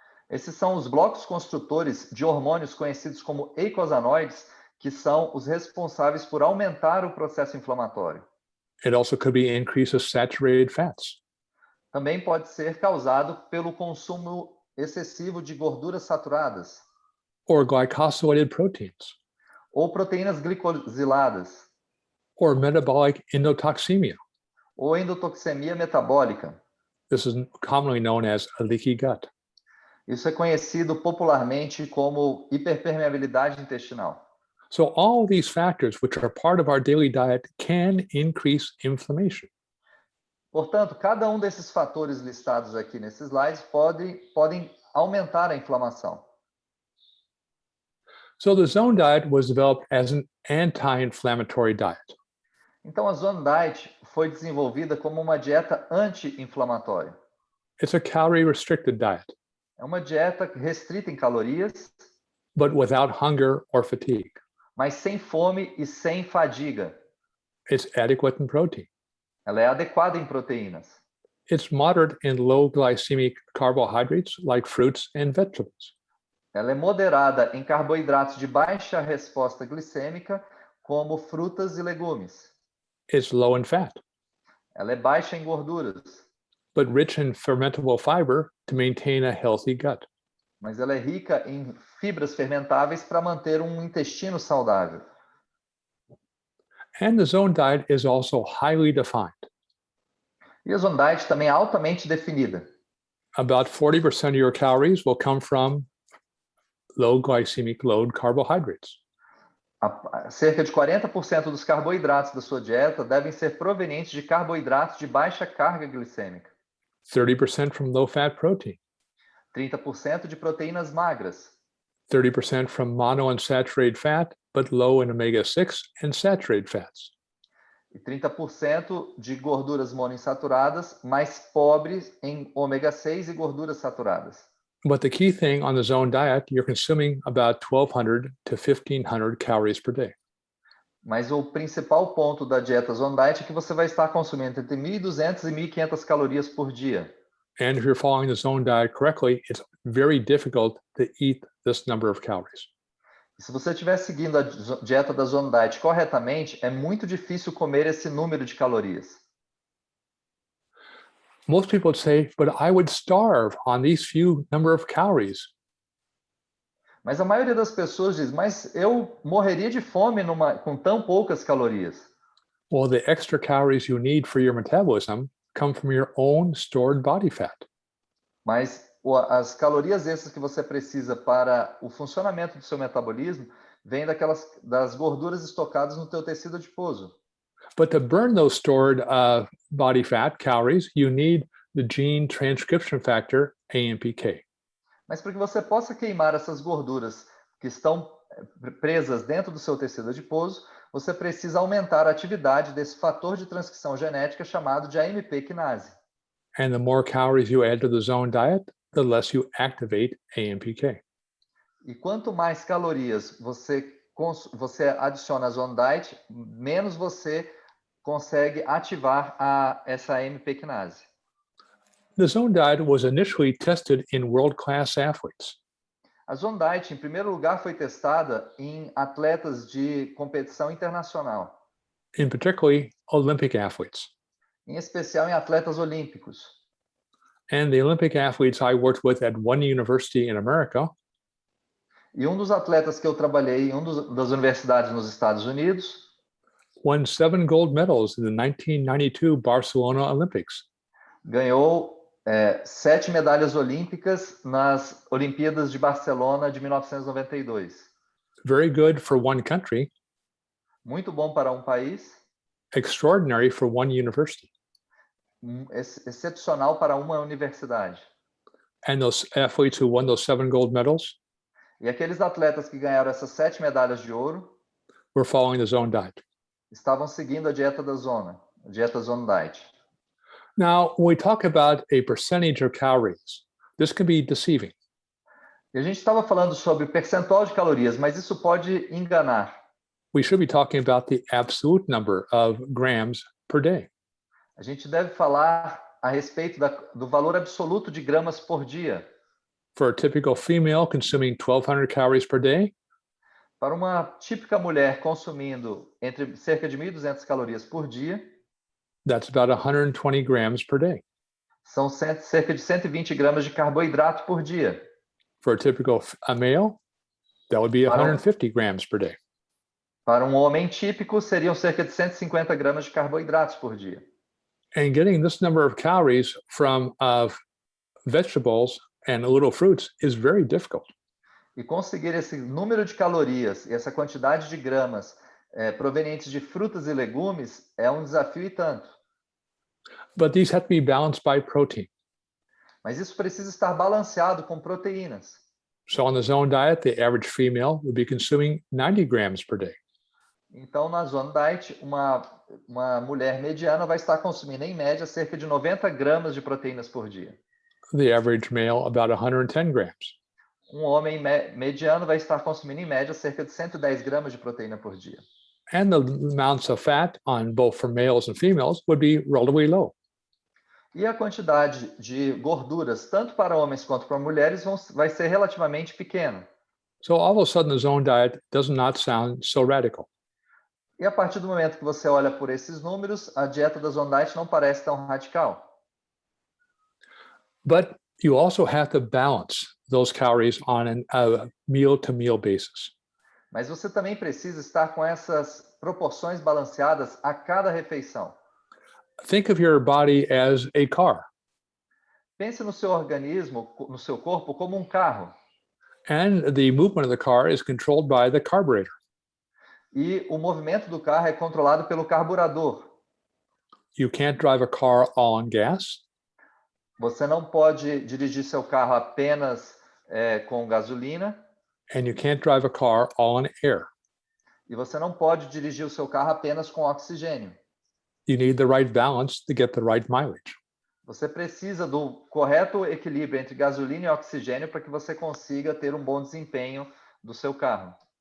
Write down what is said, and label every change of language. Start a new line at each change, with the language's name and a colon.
Portuguese: Esses são os blocos construtores de hormônios conhecidos como eicosanoides, que são os responsáveis por aumentar o processo inflamatório.
English: It also could be increase of saturated fats.
Portuguese: Também pode ser causado pelo consumo excessivo de gorduras saturadas
English: Or glycosylated proteins,
Portuguese: ou proteínas glicosiladas
English: or metabolic endotoxemia.
Portuguese: ou endotoxemia metabólica.
English: This is commonly known as a leaky gut.
Portuguese: Isso é conhecido popularmente como hiperpermeabilidade intestinal.
English: So all these factors, which are part of our daily diet, can increase inflammation.
Portuguese: Portanto, cada um desses fatores listados aqui nesses slides podem aumentar a inflamação.
English: So the zone diet was developed as an anti-inflammatory diet.
Portuguese: Então, a Zone Diet foi desenvolvida como uma dieta anti-inflamatória.
English: It's a calorie-restricted diet,
Portuguese: É uma dieta restrita em calorias,
English: but without hunger or fatigue.
Portuguese: mas sem fome e sem fadiga.
English: It's adequate in protein.
Portuguese: Ela é adequada em proteínas.
English: It's moderate in low glycemic carbohydrates like fruits and vegetables.
Portuguese: Ela é moderada em carboidratos de baixa resposta glicêmica, como frutas e legumes.
English: It's low in fat,
Portuguese: Ela é baixa em gorduras,
English: but rich in fermentable fiber to maintain a healthy gut.
Portuguese: mas ela é rica em fibras fermentáveis para manter um intestino saudável.
English: And the zone diet is also highly defined.
Portuguese: E a Zone Diet também é altamente definida.
English: About 40% of your calories will come from low glycemic load carbohydrates.
Portuguese: Cerca de 40% dos carboidratos da sua dieta devem ser provenientes de carboidratos de baixa carga glicêmica.
English: 30% from low fat protein.
Portuguese: 30% de proteínas magras.
English: 30% from monounsaturated fat, but low in omega-6 and saturated fats.
Portuguese: E 30% de gorduras monoinsaturadas, mais pobres em ômega 6 e gorduras saturadas.
English: But the key thing on the zone diet, you're consuming about 1,200 to 1,500 calories per day.
Portuguese: Mas o principal ponto da dieta Zone Diet é que você vai estar consumindo entre 1.200 e 1.500 calorias por dia.
English: And if you're following the zone diet correctly, it's very difficult to eat this number of calories.
Portuguese: E se você estiver seguindo a dieta da Zone Diet corretamente, é muito difícil comer esse número de calorias.
English: Most people would say, but I would starve on these few number of calories.
Portuguese: Mas a maioria das pessoas diz, mas eu morreria de fome com tão poucas calorias.
English: Well, the extra calories you need for your metabolism come from your own stored body fat.
Portuguese: Mas as calorias extras que você precisa para o funcionamento do seu metabolismo vêm das gorduras estocadas no teu tecido adiposo.
English: But to burn those stored body fat calories, you need the gene transcription factor, AMPK.
Portuguese: Mas para que você possa queimar essas gorduras que estão presas dentro do seu tecido adiposo, você precisa aumentar a atividade desse fator de transcrição genética chamado de AMP quinase.
English: And the more calories you add to the zone diet, the less you activate AMPK.
Portuguese: E quanto mais calorias você adiciona à Zone Diet, menos você consegue ativar essa AMP quinase.
English: The zone diet was initially tested in world-class athletes.
Portuguese: A Zone Diet, em primeiro lugar, foi testada em atletas de competição internacional.
English: In particularly Olympic athletes.
Portuguese: Em especial em atletas olímpicos.
English: And the Olympic athletes I worked with at one university in America.
Portuguese: E um dos atletas que eu trabalhei em das universidades nos Estados Unidos
English: won 7 gold medals in the 1992 Barcelona Olympics.
Portuguese: Ganhou 7 medalhas olímpicas nas Olimpíadas de Barcelona de 1992.
English: Very good for one country.
Portuguese: Muito bom para um país.
English: Extraordinary for one university.
Portuguese: Excepcional para uma universidade.
English: And those athletes who won those 7 gold medals
Portuguese: E aqueles atletas que ganharam essas 7 medalhas de ouro
English: were following the zone diet.
Portuguese: estavam seguindo a dieta da zona, a dieta Zone Diet.
English: Now, when we talk about a percentage of calories, this can be deceiving.
Portuguese: E a gente estava falando sobre percentual de calorias, mas isso pode enganar.
English: We should be talking about the absolute number of grams per day.
Portuguese: A gente deve falar a respeito do valor absoluto de gramas por dia.
English: For a typical female consuming 1,200 calories per day,
Portuguese: Para uma típica mulher consumindo entre cerca de 1.200 calorias por dia,
English: that's about 120 grams per day.
Portuguese: são cerca de 120 gramas de carboidrato por dia.
English: For a typical male, that would be
Portuguese: Para
English: 150 grams per day.
Portuguese: Para um homem típico, seriam cerca de 150 gramas de carboidratos por dia.
English: And getting this number of calories from vegetables and little fruits is very difficult.
Portuguese: E conseguir esse número de calorias e essa quantidade de gramas provenientes de frutas e legumes é um desafio e tanto.
English: But these have to be balanced by protein.
Portuguese: Mas isso precisa estar balanceado com proteínas.
English: So on the zone diet, the average female would be consuming 90 grams per day.
Portuguese: Então, na Zone Diet, uma mulher mediana vai estar consumindo, em média, cerca de 90 gramas de proteínas por dia.
English: The average male, about 110 grams.
Portuguese: Um homem mediano vai estar consumindo, em média, cerca de 110 gramas de proteína por dia.
English: And the amounts of fat on both for males and females would be relatively low.
Portuguese: E a quantidade de gorduras, tanto para homens quanto para mulheres, vai ser relativamente pequena.
English: So all of a sudden, the zone diet does not sound so radical.
Portuguese: E a partir do momento que você olha por esses números, a dieta da Zone Diet não parece tão radical.
English: But you also have to balance those calories on a meal-to-meal basis.
Portuguese: Mas você também precisa estar com essas proporções balanceadas a cada refeição.
English: Think of your body as a car,
Portuguese: Pense no seu organismo, no seu corpo, como um carro.
English: and the movement of the car is controlled by the carburetor.
Portuguese: E o movimento do carro é controlado pelo carburador.
English: You can't drive a car all on gas.
Portuguese: Você não pode dirigir seu carro apenas com gasolina.
English: And you can't drive a car all on air.
Portuguese: E você não pode dirigir o seu carro apenas com oxigênio.
English: You need the right balance to get the right mileage.
Portuguese: Você precisa do correto equilíbrio entre gasolina e oxigênio para que você consiga ter um bom desempenho do seu carro.